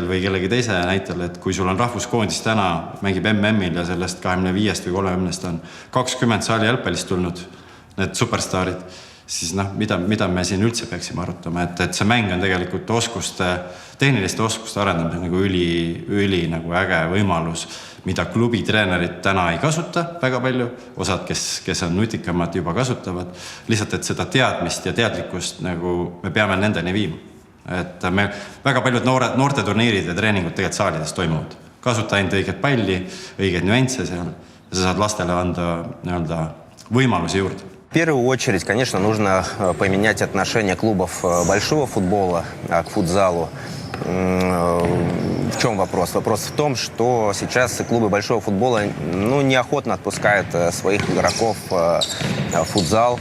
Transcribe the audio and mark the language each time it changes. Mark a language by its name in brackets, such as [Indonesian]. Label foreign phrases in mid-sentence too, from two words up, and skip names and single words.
[Estonian] või kellegi teise näitel, et kui sul on rahvuskoondis täna mängib MM-il ja sellest 25 või 30 on 20 saali jalgpallist tulnud, need superstaarid, siis mida me siin üldse peaksime arutama, et see mäng on tegelikult tehniliste oskuste arendamine nagu üli nagu äge võimalus, mida klubi treenerid täna ei kasuta väga palju, osad, kes on nutikamad juba kasutavad, lihtsalt, et seda teadmist ja teadlikkust nagu me peame nendeni viima. Et me väga paljud noorte turniirid ja treeningud tegelikult saalides toimuvad. Kasuta ainult õiget palli, õigeid nüansse seal ja sa saad lastele anda võimalusi juurde. [Russian] В первую очередь, конечно, нужно поменять отношение клубов большого футбола к футзалу. В чем вопрос? Вопрос в том, что сейчас клубы большого футбола неохотно отпускают своих игроков в футзал.